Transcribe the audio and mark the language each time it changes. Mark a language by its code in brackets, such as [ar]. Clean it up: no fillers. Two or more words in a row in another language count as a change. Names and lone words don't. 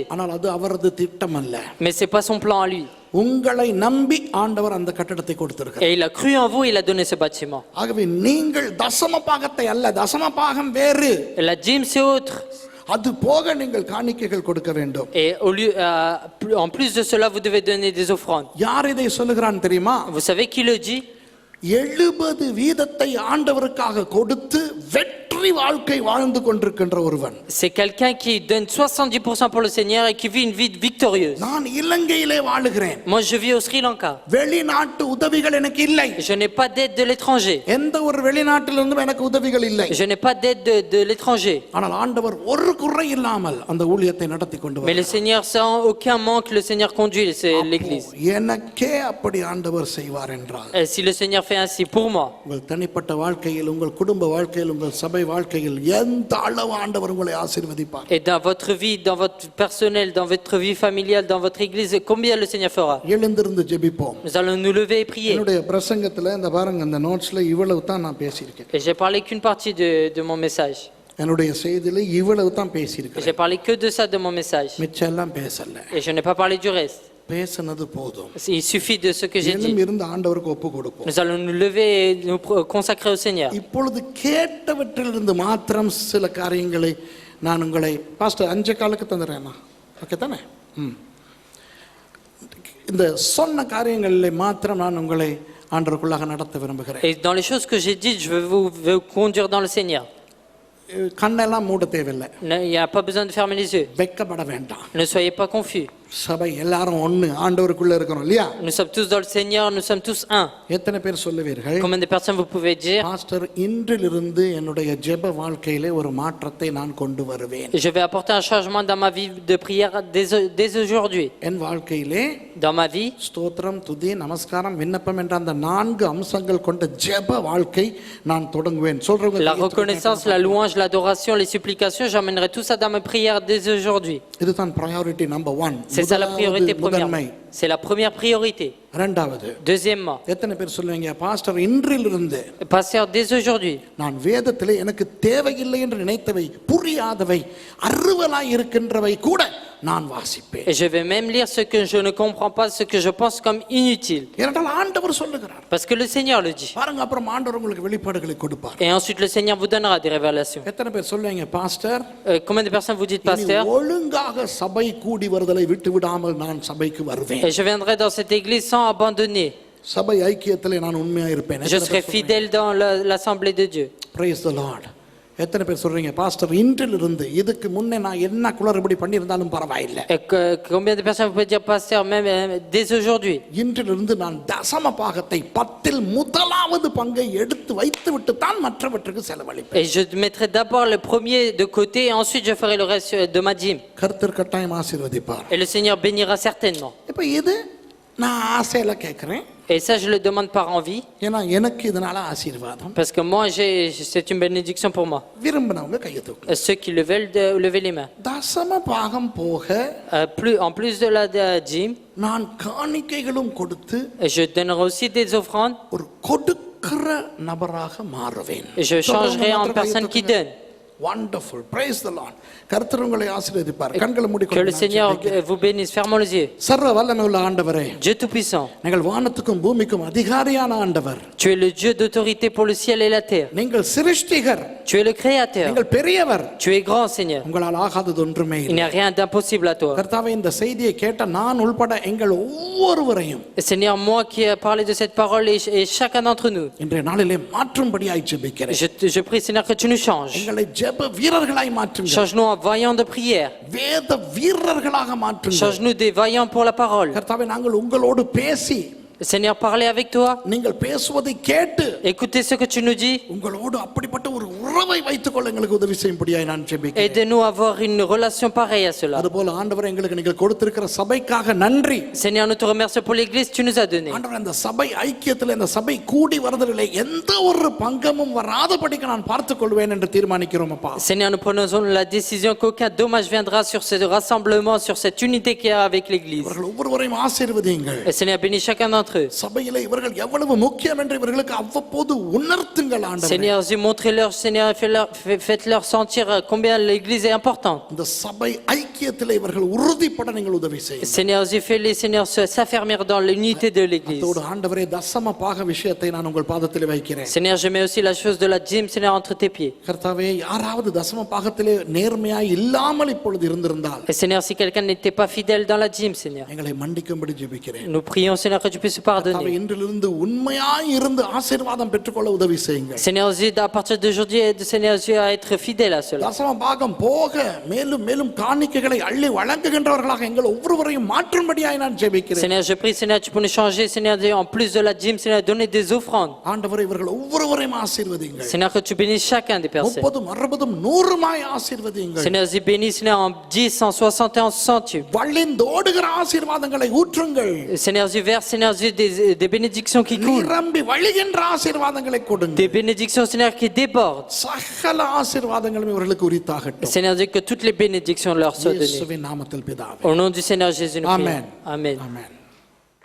[ta] ஆனால் அது அவரது திட்டம் அல்ல. [fr] Mais c'est pas son plan à lui. [ta] உங்களை நம்பி ஆண்டவர் அந்த கட்டடத்தை கொடுத்திருக்கிறார். [fr] Et il a cru en vous, il a donné ce bâtiment. [ta] ஆகவே நீங்கள் தசம பாகத்தை அல்ல, தசம பாகம் வேறு, [fr] Et la dîme c'est autre. [ta] அது போக நீங்கள் காணிக்கைகள் கொடுக்க வேண்டும். [fr] Et au lieu, en plus de cela, vous devez donner des offrandes. [ta] யார் இதை சொல்லுகிறான் தெரியுமா? [fr] Vous savez qui le dit? [ta] 70% ஆண்டவருக்காக கொடுத்து வெற்றி வாழ்க்கை வாழ்ந்து கொண்டிருக்கின்ற ஒருவன். [fr] C'est quelqu'un qui donne 70% pour le Seigneur et qui vit une vie victorieuse. [ta] நான் இலங்கையிலே வாழுகிறேன். [fr] Moi je vis au Sri Lanka. [ta] வெளிநாட்டு உதவிகள் எனக்கு இல்லை. [fr] Je n'ai pas d'aide de l'étranger. [ta] எந்த ஒரு வெளிநாட்டிலிருந்தும் எனக்கு உதவிகள் இல்லை. [fr] Je n'ai pas d'aide de l'étranger. [ta] ஆனால் ஆண்டவர் ஒரு குறை இல்லாமல் அந்த ஊழியத்தை நடத்தி கொண்டு [fr] Mais le Seigneur, sans aucun manque, le Seigneur conduit l'église. [ta] எனக்கே அப்படி ஆண்டவர் செய்வார் என்றால், [fr] Et si le Seigneur fait ainsi pour moi, [ta] உங்கள் தனிப்பட்ட வாழ்க்கையில், உங்கள் குடும்ப வாழ்க்கையில், உங்கள் சபை வாழ்க்கையில் எந்த அளவு ஆண்டவர் உங்களை ஆசீர்வதிப்பார். [fr] et dans votre vie, dans votre personnel, dans votre vie familiale, dans votre église, combien le Seigneur fera? [ta] எழுந்திருந்து ஜெபிப்போம். [fr] Nous allons nous lever et prier. [ta] என்னுடைய பிரசங்கத்துல இந்த பாருங்க, இந்த நோட்ஸ்ல இவ்வளவு தான் நான் பேசியிருக்கேன். [fr] Et j'ai parlé qu'une partie de mon message. [ta] என்னுடைய செய்தியில இவ்வளவு தான் பேசியிருக்கேன். [fr] J'ai parlé que de ça de mon message. [ta] மிச்சம் எல்லாம் பேசல. [fr] Et je n'ai pas parlé du reste. [ta] பேசினது போதும். [fr] Il suffit de ce que j'ai dit. [ta] இன்னும் இருந்து ஆண்டவருக்கு ஒப்பு கொடுப்போம். [fr] Nous allons nous lever et nous consacrer au Seigneur. [ta] இப்பொழுது கேட்டவற்றிலிருந்து மாத்திரம் சில காரியங்களை நான் உங்களை பாஸ்டர் 5 தந்துடுறேன். ஓகே தானே? இந்த சொன்ன காரியங்களில் மாத்திரம் நான் உங்களை ஆண்டவருக்குள்ளாக நடத்த விரும்புகிறேன். [fr] Et dans les choses que j'ai dites, je vais vous conduire dans le Seigneur. [ta] கண்ணெல்லாம் மூட தேவையில்லை. [fr] Il n'y a pas besoin de fermer les yeux. [ta] வெட்கப்பட வேண்டாம். [fr] Ne soyez pas confus. [ta] சபை எல்லாரும் ஒண்ணு, ஆண்டவருக்குள்ள இருக்கிறோம் இல்லையா? [fr] Nous sommes tous dans le Seigneur, nous sommes tous un. [ta] எத்தனை பேர் சொல்லுவீர்கள்? [fr] Combien de personnes vous pouvez dire? [ta] பாஸ்டர், இன்றிலிருந்து என்னுடைய ஜெப வாழ்க்கையிலே ஒரு மாற்றத்தை நான் கொண்டு வருவேன். [fr] Je vais apporter un changement dans ma vie de prière dès aujourd'hui. [ta] என் வாழ்க்கையிலே [fr] Dans ma vie, [ta] ஸ்தோத்திரம், துதி, நமஸ்காரம், விண்ணப்பம் என்ற அந்த 4 அம்சங்கள் கொண்ட ஜெப வாழ்க்கை நான் தொடங்குவேன். சொல்றவங்க [fr] la reconnaissance, la louange, l'adoration, les supplications, j'emmènerai tout ça dans mes prières dès aujourd'hui. [ta] இதுதான் [en] priority number 1. [fr] C'est ça la priorité [ta] முதலாவது [fr] première. [ta] முதன்மை. [fr] C'est la première priorité. [ta] இரண்டாவது, [fr] Deuxièmement, [ta] எத்தனை பேர் சொல்லுவீங்க பாஸ்டர் இன்றிலிருந்து [fr] pasteur, dès aujourd'hui, [ta] நான் வேதத்திலே எனக்கு தேவையில்லை என்று நினைத்தவை புரியாதவை அருவலாய் இருக்கின்றவை கூட நான் வாசிப்பேன். [fr] et je vais même lire ce que je ne comprends pas, ce que je pense comme inutile. [ta] ஏனென்றால் ஆண்டவர் சொல்லுகிறார். [fr] Parce que le Seigneur le dit. [ta] பாருங்க, அப்புறம் ஆண்டவர் உங்களுக்கு வெளிப்பாடுகளை கொடுப்பார். [fr] Et ensuite, le Seigneur vous donnera des révélations. [ta] எத்தனை பேர் சொல்லுவீங்க பாஸ்டர் [fr] Combien de personnes vous dites, [ta] இனி [fr] pasteur? [ta] ஒழுங்காக சபை கூடி வருதலை விட்டு விடாமல் நான் சபைக்கு வருவேன். [fr] Et je viendrai dans cette église sans abandonner. [ta] சபை ஐக்கியத்திலே நான் உண்மையா இருப்பேன். [fr] Je serai fidèle dans l'assemblée de Dieu. [en] Praise the Lord. [ta] எத்தனை பேர் சொல்றீங்க பாஸ்டர் இன்றிலிருந்து இதுக்கு முன்னே நான் என்ன குளறுபடி பண்ணியிருந்தாலும் பரவாயில்லை, [fr] Et combien de personnes vous pouvez dire, pasteur, même dès aujourd'hui? [ta] இன்றிலிருந்து நான் தசம பாகத்தை 10ல் முதலாவது பங்கை எடுத்து வைத்து விட்டு தான் மற்றவற்றுக்கு செலவழிப்பேன். [fr] Et je mettrai d'abord le premier de côté et ensuite je ferai le reste de ma dîme. [ta] கர்த்தர் கட்டாயம் ஆசீர்வதிப்பார். [fr] Et le Seigneur bénira certainement. [ta] இப்போ இது நான் ஆசையில கேட்கிறேன், [fr] Et ça, je le demande par envie, [ta] ஏன்னா எனக்கு இதனால ஆசீர்வாதம். [fr] parce que moi, c'est une bénédiction pour moi. [ta] விரும்பினவங்க கையை தூக்கு. [fr] Ceux qui le veulent, lever les mains. [ta] தசம பாகம் போக [fr] En plus de la dîme, [ta] நான் காணிக்கைகளும் கொடுத்து [fr] je donnerai aussi des offrandes [ta] ஒரு கொடுக்கிற நபராக மாறுவேன். [fr] et je changerai en personne qui donne. [en] Wonderful. Praise the Lord. [ta] கர்த்தர் உங்களை ஆசீர்வதிப்பார். கண்களை [fr] Que le [ta] மூடிக்கொண்டு [fr] Seigneur vous bénisse. Fermons les yeux. [ta] சர்வ வல்லமை உள்ள ஆண்டவரே, [fr] Dieu Tout-Puissant, [ta] நீங்கள் வானத்துக்கும் பூமிக்கும் அதிகாரியான ஆண்டவர். [fr] tu es le Dieu d'autorité pour le ciel et la terre. [ta] நீங்கள் சிருஷ்டிகர், [fr] Tu es le Créateur. [ta] நீங்கள் பெரியவர். [fr] Tu es grand, Seigneur. [ta] உங்களால் ஆகாதது ஒன்றுமே [fr] Il [ta] இல்லை. [fr] n'y a rien d'impossible à toi. [ta] கர்த்தாவே, இந்த செய்தியை கேட்ட நான் உள்பட எங்கள் ஒவ்வொருவரையும் [fr] Et Seigneur, moi qui ai parlé de cette parole et chacun d'entre nous, [ta] இன்றைய நாளிலே மாற்றும்படியாய் ஜெபிக்கிறேன். [fr] je prie, Seigneur, que tu nous changes. [ta] எங்களை ஜெப வீரர்களாய் மாற்றுங்க. [fr] Change-nous en vaillants de prière. [ta] வேத வீரர்களாக மாற்றுங்க. [fr] Change-nous des vaillants pour la parole. [ta] கர்த்தாவே, நாங்கள் உங்களோடு பேசி [fr] Seigneur, parlez avec toi. [ta] நீங்கள் பேசுவதை கேட்டு [fr] Écoutez ce que tu nous dis. [ta] உங்களோடு அப்படிப்பட்ட ஒரு உறவை வைத்துக் கொள்ள எங்களுக்கு உதவி செய்யும்படியாய் நான் ஜெபிக்கிறேன். [fr] Aidez-nous à avoir une relation pareille à cela. [ta] அதுபோல ஆண்டவரே, எங்களுக்கு நீங்கள் கொடுத்திருக்கிற சபைக்காக நன்றி. [fr] Seigneur, nous te remercions pour l'église que tu nous as donnée. [ta] ஆண்டவரே, இந்த சபை ஐக்கியத்தில் இந்த சபை கூடி வருதலிலே எந்த ஒரு பங்கமும் வராதபடிக்கு நான் பார்த்துக் கொள்வேன் என்று தீர்மானிக்கிறோம் அப்பா. [fr] Seigneur, nous prenons la décision qu'aucun dommage viendra sur ce rassemblement, sur cette unité qu'il y a avec l'église. [ta] இவர்கள் ஒவ்வொருவரையும் ஆசீர்வதியுங்கள். [fr] Et Seigneur, bénis chacun d'entre eux. [ta] சபையிலே இவர்கள் எவ்வளவு முக்கியம் என்று இவர்களுக்கு அவ்வப்போது உணர்த்துங்கள் ஆண்டவரே. [fr] Seigneur, montrez-leur, Seigneur, faites-leur sentir combien l'église est importante. [ta] இந்த சபை ஐக்கியத்திலே இவர்கள் உறுதிப்பட நீங்கள் உதவி செய்யுங்கள். [fr] Seigneur, fais-les, Seigneur, s'affermir dans l'unité de l'église. [ta] அதோடு ஆண்டவரே, தசம பாக விஷயத்தை நான் உங்கள் பாதத்தில் வைக்கிறேன். [fr] Seigneur, je mets aussi la chose de la dîme, Seigneur, entre tes pieds. [ta] கர்த்தாவே, யாராவது தசம பாகத்திலே நேர்மையாய் இல்லாமல் இப்பொழுது இருந்திருந்தால் [fr] Et Seigneur, si quelqu'un n'était pas fidèle dans la dîme, Seigneur, [ta] எங்களை மன்னிக்கும்படி ஜெபிக்கிறேன். [fr] nous prions, Seigneur, que tu puisses pardonner. [ta] இன்றிலிருந்து உண்மையாய் இருந்து ஆசீர்வாதம் பெற்றுக்கொள்ள உதவி செய்யுங்கள். [fr] Seigneur, aide à partir d'aujourd'hui, Seigneur, à être fidèle à cela. [ta] தசம பாகம் போக மேலும் மேலும் காணிக்கைகளை அள்ளி வழங்குகின்றவர்களாக எங்கள் ஒவ்வொருவரையும் மாற்றும்படியாய் நான் ஜெபிக்கிறேன். [fr] Seigneur, je prie, Seigneur, tu peux nous changer, Seigneur, en plus de la dîme, Seigneur, donner des offrandes. [ta] ஆண்டவரே, இவர்கள் ஒவ்வொருவரையும் ஆசீர்வதிங்கள். [fr] Seigneur, que tu bénisses chacun des personnes. [ta] 30, 60, 100 ஆசீர்வதிங்கள். [fr] Seigneur, bénis, Seigneur, en 10, en 60 et en 100. [ta] வழிந்தோடுகிற ஆசீர்வாதங்களை ஊற்றுங்கள். [fr] Seigneur, verse, Seigneur, des bénédictions qui coulent. [ta] நிரம்பி வழிகின்ற ஆசீர்வாதங்களை கொடுங்க. [fr] Des bénédictions, Seigneur, qui débordent. [ta] சகல ஆசீர்வாதங்களும் இவர்களுக்கு உரித்தாகட்டும். [fr] Seigneur, Dieu, que toutes les bénédictions leur soient données. [ta] இயேசுவின் நாமத்தில் பிதாவே. [fr] Au nom du Seigneur Jésus, nous prions.